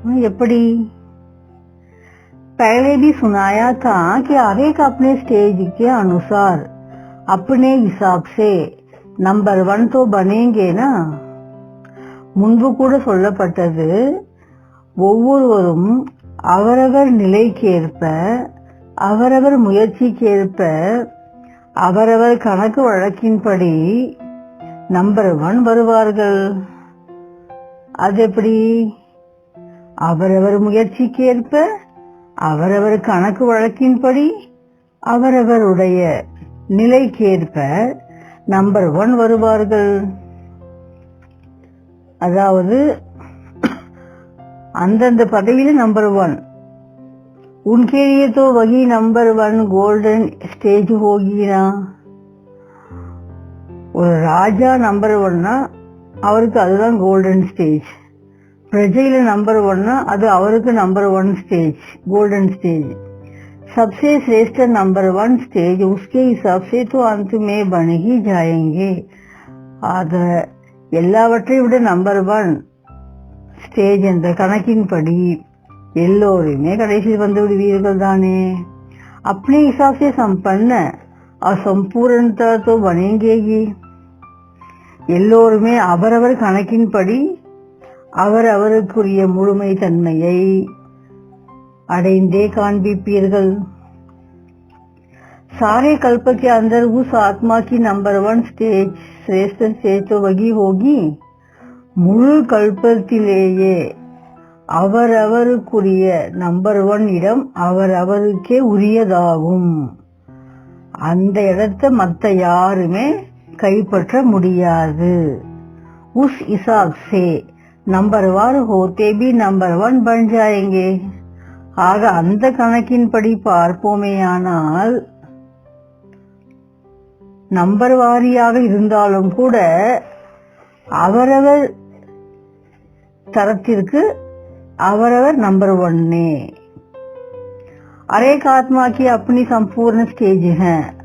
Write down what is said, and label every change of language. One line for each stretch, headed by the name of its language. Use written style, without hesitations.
Tamil: எப்படி?
Hindi: पहले भी सुनाया था कि हर एक अपने स्टेज के अनुसार अपने हिसाब से नंबर 1 तो बनेंगे ना.
Tamil: முன்பு கூட சொல்லப்பட்டது, ஒவ்வொருவரும் அவரவர் நிலைக்கேற்ப அவரவர் முயற்சிக்கேற்ப அவரவர் கணக்கு வழக்கின்படி நம்பர் 1 வருவார்கள். அது எப்படி? அவரவர் முயற்சிக்கேற்ப அவரவர் கணக்கு வழக்கின்படி அவரவருடைய நிலைக்கேற்ப நம்பர் 1 வருவார்கள். அதாவது அந்தந்த பதவியில நம்பர் 1.
Hindi: उनके लिए तो वही नंबर 1 गोल्डन स्टेज होगी ना.
Tamil: ஒரு ராஜா நம்பர் 1னா அவருக்கு அதுதான் கோல்டன் ஸ்டேஜ். பிரஜையில நம்பர் 1னா அது அவருக்கு நம்பர் 1 ஸ்டேஜ், गोल्डन स्टेज.
Hindi: सबसे श्रेष्ठ नंबर 1 स्टेज उसके हिसाब से तो अंत में बन ही जाएंगे.
Tamil: ஆக எல்லாவற்றை விட நம்பர் 1 ஸ்டேஜ் என்ற கணக்கின்படி எல்லோருமே கடைசியில் வந்து விடுவீர்கள் தானே.
Hindi: अपने हिसाब से संपन्न और संपूर्णता तो बनेंगे ही.
Tamil: எல்லோருமே அவரவர் கணக்கின்படி அவரவருக்குரிய முழுமை தன்மையை अड़ेंदे काண்பிப்பீர்கள்.
Hindi: सारे कल्प के अंदर उस आत्मा की नंबर 1 स्टेज श्रेष्ठ स्टेज तो वही होगी.
Tamil: முழு கல்பத்திலேயே அவரவருக்குரிய நம்பர் 1 இடம் அவரவருக்கே உரியதாகும். அந்த இடத்தை மற்ற யாருமே கைப்பற்ற முடியாது.
Hindi: उस हिसाब से நம்பர்வார் होते भी नंबर 1 बन जाएंगे.
Tamil: ஆக அந்த கணக்கின்படி பார்ப்போமேயானால் நம்பர் வாரியாக இருந்தாலும் கூட அவரவர் தரத்திற்கு அவரவர்
Hindi: नंबर 1 हर एक आत्मा की अपनी संपूर्ण स्टेज है.